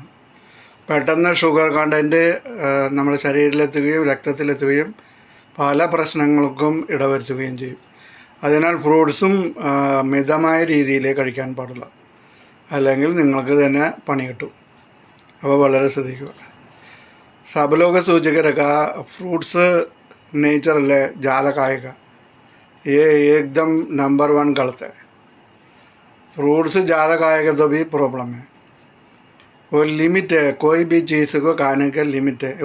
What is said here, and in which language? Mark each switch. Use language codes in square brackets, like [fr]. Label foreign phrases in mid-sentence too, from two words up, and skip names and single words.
[ml] പെട്ടെന്ന് [en] sugar content [ml] നമ്മുടെ ശരീരത്തിലെത്തുകയും രക്തത്തിലെത്തുകയും പല പ്രശ്നങ്ങൾക്കും ഇടവരുത്തുകയും ചെയ്യും. അതിനാൽ ഫ്രൂട്ട്സും മിതമായ രീതിയിലേ കഴിക്കാൻ പാടുള്ള, അല്ലെങ്കിൽ നിങ്ങൾക്ക് തന്നെ പണി കിട്ടും. അപ്പോൾ വളരെ ശ്രദ്ധിക്കുക. [hi] सब लोग सोच के रखा [en] fruits nature [hi] है ज़्यादा खाएगा, ये एकदम नंबर 1 गलत है. फ्रूट्स ज़्यादा खाएगा तो भी प्रॉब्लम है. वो लिमिट है, कोई भी चीज़ को खाने का लिमिट है.